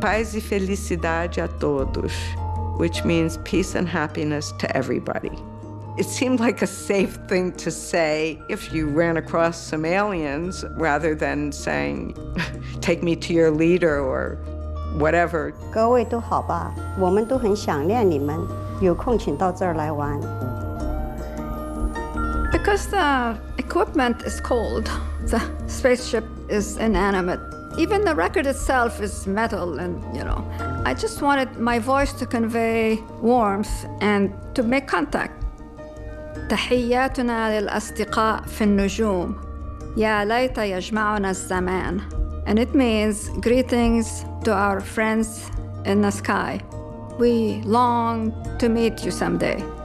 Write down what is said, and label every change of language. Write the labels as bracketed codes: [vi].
[pt] Paz e felicidade a todos, [en] which means peace and happiness to everybody. It seemed like a safe thing to say if you ran across some aliens rather than saying, take me to your leader or whatever. [zh] 各位都好吧，我们都很想念你们，有空请到这儿来玩。 [en] Because the equipment is cold, the spaceship is inanimate. Even the record itself is metal and, I just wanted my voice to convey warmth and to make contact. [ar] تحياتنا للأصدقاء في النجوم يا ليت يجمعنا الزمان. [en] And it means greetings to our friends in the sky. We long to meet you someday.